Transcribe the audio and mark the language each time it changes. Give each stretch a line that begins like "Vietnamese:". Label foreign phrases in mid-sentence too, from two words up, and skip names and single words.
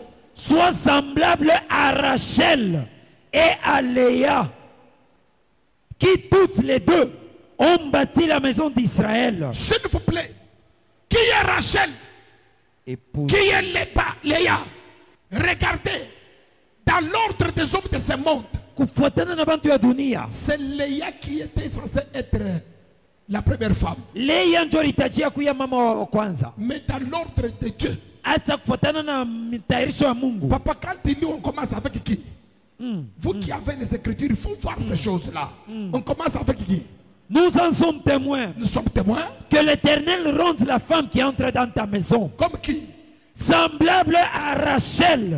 French: Soit semblable à Rachel et à Léa, qui toutes les deux ont bâti la maison d'Israël. s'il vous plaît, qui est Rachel, Épouse. qui est Léa? Regardez, dans l'ordre des hommes de ce monde,
Swahili: Kufuatana na bantu ya dunia.
French: c'est Léa qui était censée être la première femme.
Swahili: Leya ndio alitajia kuya mama wa kwanza.
French: Mais dans l'ordre de Dieu,
Swahili: Asa kufuatana na mitayarisho ya Mungu.
French: papa, quand il dit on commence avec qui? Vous qui avez les écritures, il faut voir ces choses-là. On commence avec qui? Nous en sommes témoins Nous sommes témoins. que l'Éternel rende la femme qui entre dans ta maison Comme qui? semblable à Rachel.